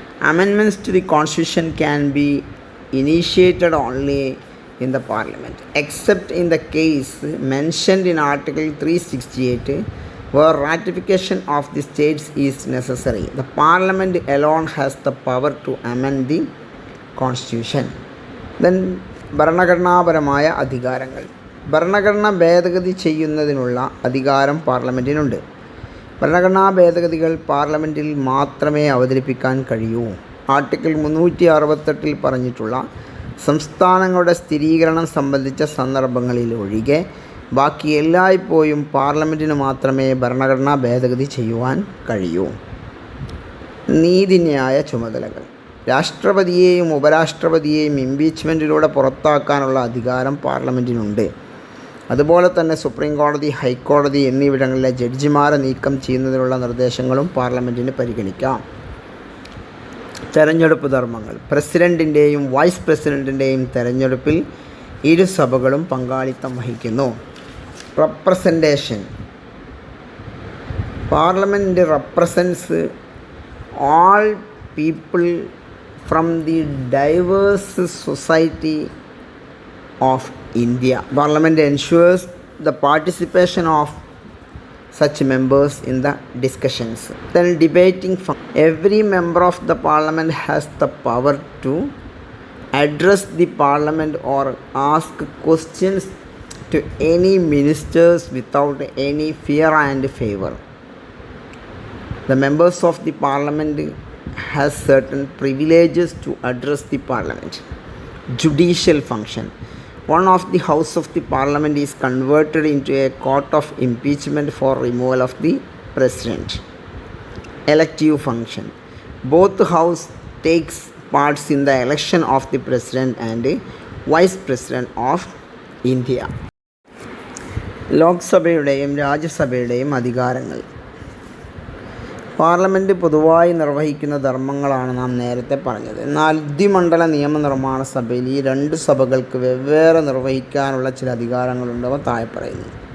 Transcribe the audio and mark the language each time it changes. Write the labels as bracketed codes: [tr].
[en] Amendments to the Constitution can be initiated only in the Parliament, except in the case mentioned in Article 368, where ratification of the states is necessary. The Parliament alone has the power to amend the Constitution. [ml] Then ഭരണഘടനാപരമായ അധികാരങ്ങൾ. ഭരണഘടന ഭേദഗതി ചെയ്യുന്നതിനുള്ള അധികാരം പാർലമെൻറ്റിനുണ്ട്. ഭരണഘടനാ ഭേദഗതികൾ പാർലമെൻറ്റിൽ മാത്രമേ അവതരിപ്പിക്കാൻ കഴിയൂ. ആർട്ടിക്കിൾ 368 പറഞ്ഞിട്ടുള്ള സംസ്ഥാനങ്ങളുടെ സ്ഥിരീകരണം സംബന്ധിച്ച സന്ദർഭങ്ങളിൽ ഒഴികെ ബാക്കി എല്ലായ്പ്പോഴും പാർലമെൻറ്റിന് മാത്രമേ ഭരണഘടനാ ഭേദഗതി ചെയ്യുവാൻ കഴിയൂ. നീതിന്യായ ചുമതലകൾ. രാഷ്ട്രപതിയെയും ഉപരാഷ്ട്രപതിയെയും ഇംപീച്ച്മെൻറ്റിലൂടെ പുറത്താക്കാനുള്ള അധികാരം പാർലമെൻറ്റിനുണ്ട്. അതുപോലെ തന്നെ സുപ്രീം കോടതി, ഹൈക്കോടതി എന്നിവിടങ്ങളിലെ ജഡ്ജിമാരെ നീക്കം ചെയ്യുന്നതിനുള്ള നിർദ്ദേശങ്ങളും പാർലമെൻറ്റിന് പരിഗണിക്കാം. തെരഞ്ഞെടുപ്പ് ധർമ്മങ്ങൾ. പ്രസിഡൻറ്റിൻ്റെയും വൈസ് പ്രസിഡൻറ്റിൻ്റെയും തെരഞ്ഞെടുപ്പിൽ ഇരു സഭകളും പങ്കാളിത്തം വഹിക്കുന്നു. [en] Representation. Parliament represents all people from the diverse society of India. Parliament ensures the participation of such members in the discussions. Then debating function. Every member of the parliament has the power to address the parliament or ask questions to any ministers without any fear and favor. The members of the parliament has certain privileges to address the parliament. Judicial function. One of the house of the parliament is converted into a court of impeachment for removal of the president. Elective function. Both house takes parts in the election of the president and vice president of India. [ml] ലോക്സഭയുടെയും രാജ്യസഭയുടെയും അധികാരങ്ങൾ. Parliament പൊതുവായി നിർവഹിക്കുന്ന ധർമ്മങ്ങളാണ് നാം നേരത്തെ പറഞ്ഞത്. എന്നാൽ ദ്വിമണ്ഡല നിയമനിർമ്മാണ സഭയിൽ ഈ രണ്ട് സഭകൾക്ക് വെവ്വേറെ നിർവഹിക്കാനുള്ള ചില അധികാരങ്ങളുണ്ട്. അവ താഴെ പറയുന്നു.